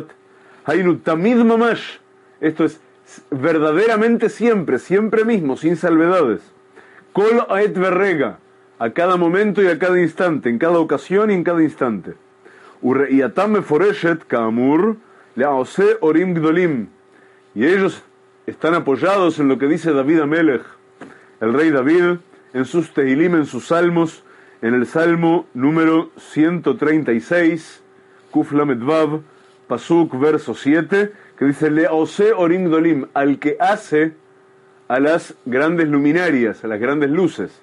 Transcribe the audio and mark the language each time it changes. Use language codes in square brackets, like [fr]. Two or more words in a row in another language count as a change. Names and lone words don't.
[he] הינו תמיד ממש, [es] esto es verdaderamente siempre, siempre mismo, sin salvedades. [he] כל עת ורגע, [es] a cada momento y a cada instante, en cada ocasión y en cada instante. [he] וראייתם מפורשת כאמור לעושה אורים גדולים, [es] y ellos están apoyados en lo que dice David Amelech, el rey David, en sus Tehilim, en sus salmos, en el salmo número 136, [he] קוף למד וו, פסוק, [es] verso 7, que dice, [he] לעושה אורים גדולים, [es] al que hace a las grandes luminarias, a las grandes luces.